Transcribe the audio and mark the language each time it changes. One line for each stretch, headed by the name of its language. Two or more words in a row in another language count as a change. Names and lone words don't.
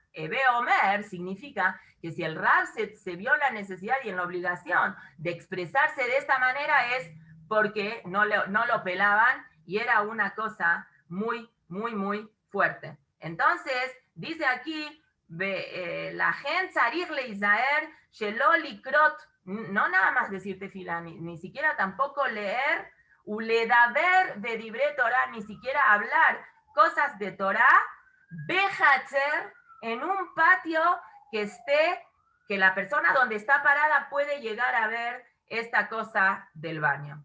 Spanish: Ebe Omer significa que si el Rab se vio la necesidad y en la obligación de expresarse de esta manera es porque no lo pelaban y era una cosa muy, muy, muy fuerte. Entonces, dice aquí, la gente
Hebrew: צריך ליזהר שלא לקרות,
Spanish: no nada más decir tefilá, ni siquiera tampoco leer uledaber de libre Torah, ni siquiera hablar cosas de Torah, behatzer, en un patio que la persona donde está parada puede llegar a ver esta cosa del baño.